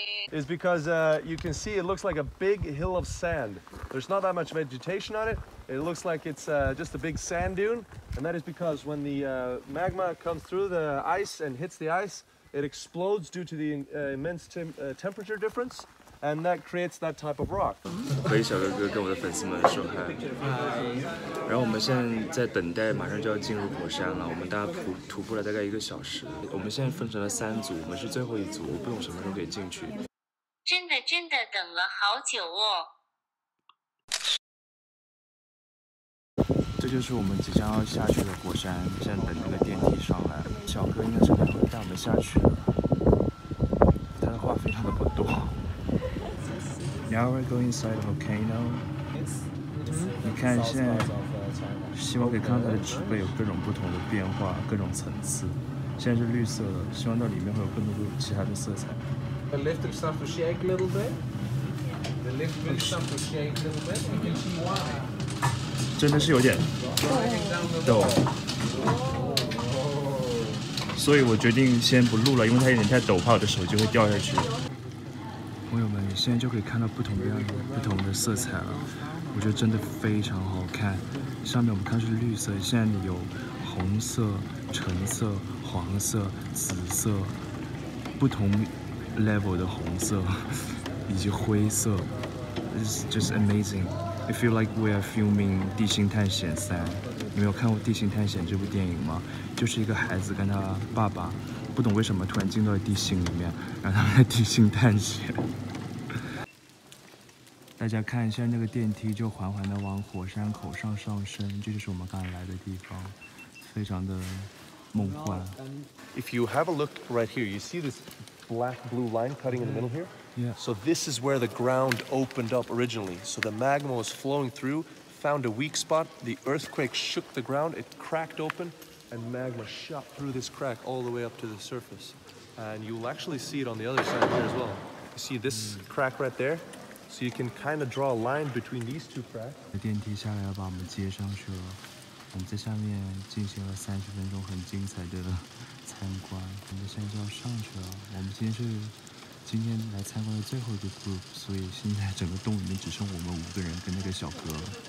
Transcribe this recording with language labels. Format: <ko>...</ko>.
<en>Is because you can see it looks like a big hill of sand. There's not that much vegetation on it. It looks like it's just a big sand dune, and that is because when the magma comes through the ice and hits the ice, it explodes due to the immense temperature difference, and that creates that type of rock.</en> <zh>可以小哥哥跟我的粉丝们说嗨。然后我们现在在等待，马上就要进入火山了。我们大概徒步了大概1个小时。我们现在分成了3组，我们是最后一组，不懂什么时候可以进去。真的等了好久哦。这就是我们即将要下去的火山，现在等那个电梯上来。小哥应该是会带我们下去的，他的话非常的不多。</zh> <en>Now we're going inside a volcano。</en> <zh>你看现在，希望可以看到它的植被有各种不同的变化，各种层次。现在是绿色的，希望到里面会有更多的其他的色彩。</zh> <en>The lift will start to shake a little bit. The lift will start to shake a little bit. You can see why.</en> <zh>真的是有点抖。所以我决定先不录了，因为它有点太陡，怕我的手机会掉下去。朋友们，你现在就可以看到不同的色彩了，我觉得真的非常好看。上面我们看是绿色，现在有红色、橙色、黄色、紫色，不同 level 的红色以及灰色。</zh> <en>It's just amazing. I feel like we are filming《地心探险3》。</en> <zh>你没有看过《地心探险》这部电影吗？就是一个孩子跟他爸爸，不懂为什么突然进到了地心里面，让他们在地心探险。大家看一下那个电梯，就缓缓地往火山口上升，这就是我们刚才来的地方，非常的梦幻。</zh> <en>If you have a look right here, you see this black-blue line cutting in the middle here? Yeah. So this is where the ground opened up originally. So the magma was flowing through, found a weak spot, the earthquake shook the ground, it cracked open, and magma shot through this crack all the way up to the surface. And you'll actually see it on the other side here as well. You see this crack right there? So you can kind of draw a line between these two cracks.</en> <zh>电梯下来要把我们接上去了，我们在下面进行了30分钟很精彩的参观，我们现在就要上去了。我们今天来参观的最后一个 group， 所以现在整个洞里面只剩我们5个人跟那个小哥了。</zh>